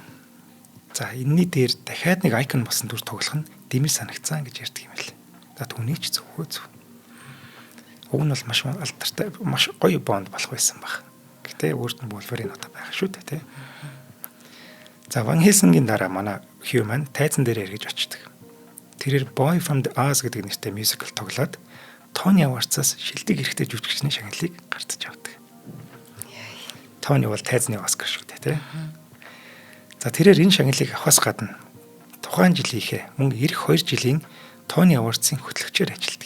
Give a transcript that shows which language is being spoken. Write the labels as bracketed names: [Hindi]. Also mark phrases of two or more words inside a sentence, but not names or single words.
[Mongolian] За энэний дээр дахиад нэг айкон болсон дүр тоглох нь дэмий санагцсан гэж ярьдаг юм л. За түүний ч зөвхөө зөв. Уг нь бол маш алдартай маш гоё Бонд болох байсан баг. Гэтэ өөрт нь Wolverine одоо байх шүү дээ тий. За Van Helsing-ийн дараа манай Hugh маань тайзан дээр эргэж очдөг. Тэрээр Boy from the Oz гэдэг нэртэй мюзикл тоглоод Тони Аварцаас шилдэг эрэгтэй жүжигчний шагналыг гартаж авдаг. Тони бол тайзны Оскар шүү дээ тий. За тэрээр энэ шагналыг авахаас гадна тухайн жилийнхээ мөн эх 2 жилийн Тони Аварцын хөтлөгчөөр ажилладаг.